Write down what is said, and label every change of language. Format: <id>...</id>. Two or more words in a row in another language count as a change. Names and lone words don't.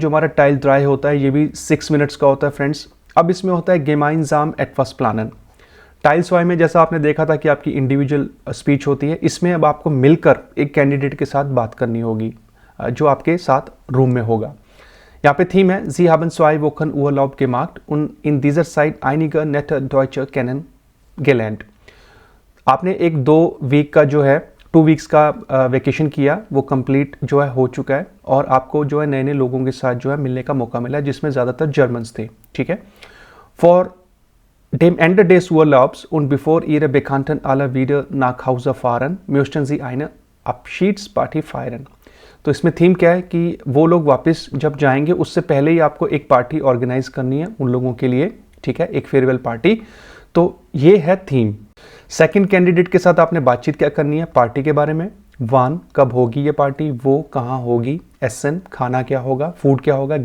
<hi>जो हमारा</hi> <de>Teil drei</de> <hi>होता है ये भी 6 मिनट्स का होता है फ्रेंड्स। अब इसमें होता है</hi> <de>gemeinsam etwas planen.</de> <hi>टाइल्स वाई में जैसा आपने देखा था कि आपकी</hi> <en>individual speech</en> <hi>होती है, इसमें अब आपको मिलकर एक कैंडिडेट के साथ बात करनी होगी, जो आपके साथ रूम में होगा। यहाँ पे थीम है</hi> <de>Sie haben zwei Wochen Urlaub gemacht und in dieser Zeit einige nette Deutsche kennengelernt।</de> <hi>आपने 1-2 वीक का जो है 2 वीक्स का वेकेशन किया, वो कंप्लीट जो है हो चुका है और आपको जो है नए नए लोगों के साथ जो है मिलने का मौका मिला, जिसमें ज़्यादातर जर्मन्स थे। ठीक है।</hi> <de>फॉर dem Ende des Urlaubs und bevor ihre Bekannten alle wieder nach Hause fahren, möchten sie eine Abschiedsparty feiern।</de> <hi>तो इसमें थीम क्या है कि वो लोग वापस जब जाएंगे उससे पहले ही आपको एक</hi> <en>party organize</en> <hi>करनी है उन लोगों के लिए। ठीक है, एक</hi> <en>farewell party.</en> <hi>तो ये है थीम।</hi> <en>second candidate</en> <hi>के साथ आपने बातचीत क्या करनी है? पार्टी के बारे में। 1 कब होगी ये पार्टी, वो कहाँ होगी। एसन खाना क्या होगा, फूड क्या होगा।</hi>